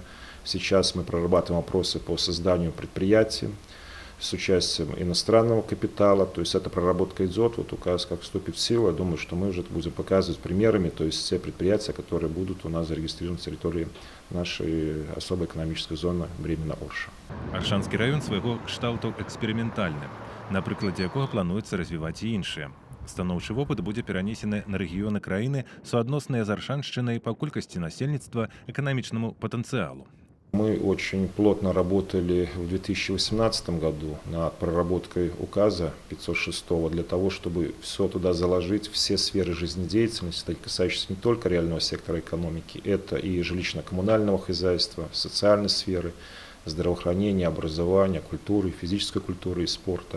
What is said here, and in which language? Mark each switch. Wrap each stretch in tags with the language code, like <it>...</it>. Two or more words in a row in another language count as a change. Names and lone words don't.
<ru>Сейчас мы прорабатываем вопросы по созданию предприятий с участием иностранного капитала. То есть эта проработка идет, вот указ как вступит в силу, я думаю, что мы уже будем показывать примерами, то есть все предприятия, которые будут у нас зарегистрированы на территории нашей особой экономической зоны Бремена-Орша.</ru> <be>Аршанскі раён свайго кшталту эксперыментальны, на прыкладзе якога плануецца развіваць і іншыя. Станоўчы вопыт будзе перанесены на рэгіёны краіны, суадносныя з Аршаншчынай па колькасці насельніцтва, эканамічнаму патэнцыялу.</be> <ru>Мы очень плотно работали в 2018 году над проработкой указа 506 для того, чтобы все туда заложить, все сферы жизнедеятельности, касающиеся не только реального сектора экономики, это и жилищно-коммунального хозяйства, социальной сферы, здравоохранения, образования, культуры, физической культуры и спорта.</ru>